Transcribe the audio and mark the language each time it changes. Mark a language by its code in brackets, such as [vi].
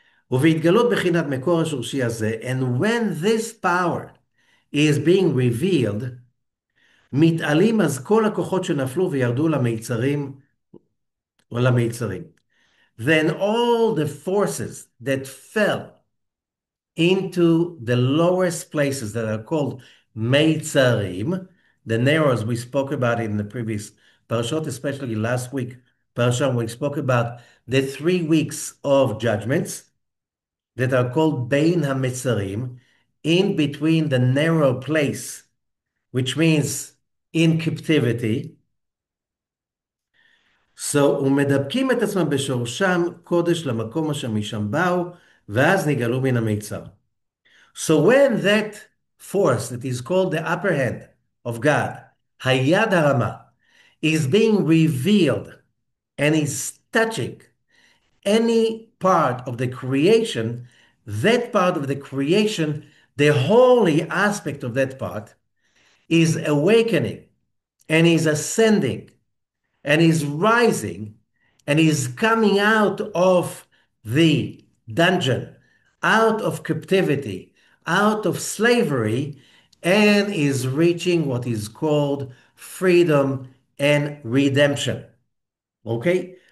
[he] ובהתגלות בחינת מקור השורשי הזה, [en] and when this power is being revealed, [he] מתעלים אז כל הכוחות שנפלו וירדו למיצרים או למיצרים. [en] Then all the forces that fell into the lowest places that are called Meitzarim, the narrows we spoke about in the previous Parashot, especially last week, Parashah, we spoke about the 3 weeks of judgments that are called Bein HaMetzarim, in between the narrow place, which means in captivity. [he] So, ומדבקים את עצמם בשורשם קודש למקום אשר משם באו, ואז נגאלו מן המיצר. [en] So when that force that is called the upper hand of God, Hayad Harama, is being revealed and is touching any part of the creation, that part of the creation, the holy aspect of that part, is awakening and is ascending and is rising and is coming out of the dungeon, out of captivity, out of slavery, and is reaching what is called freedom and redemption. Okay?